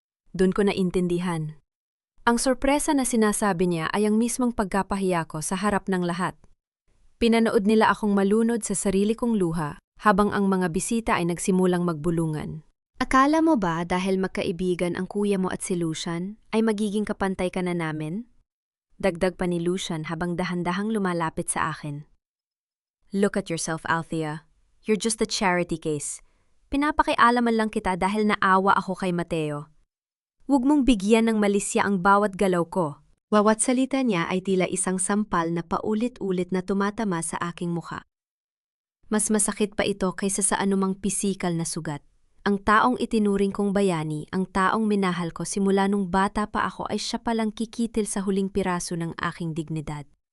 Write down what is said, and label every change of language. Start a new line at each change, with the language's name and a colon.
Filipino: Doon ko naintindihan. Ang sorpresa na sinasabi niya ay ang mismong pagkapahiya ko sa harap ng lahat. Pinanood nila akong malunod sa sarili kong luha habang ang mga bisita ay nagsimulang magbulungan. Akala mo ba dahil magkaibigan ang kuya mo at si Lucian ay magiging kapantay ka na namin? Dagdag pa ni Lucian habang dahan-dahang lumalapit sa akin.
English: Look at yourself, Althea. You're just a charity case.
Filipino: Pinapakialaman lang kita dahil naawa ako kay Mateo. Huwag mong bigyan ng malisya ang bawat galaw ko. Bawat salita niya ay tila isang sampal na paulit-ulit na tumatama sa aking mukha. Mas masakit pa ito kaysa sa anumang pisikal na sugat. Ang taong itinuring kong bayani, ang taong minahal ko simula nung bata pa ako ay siya palang kikitil sa huling piraso ng aking dignidad.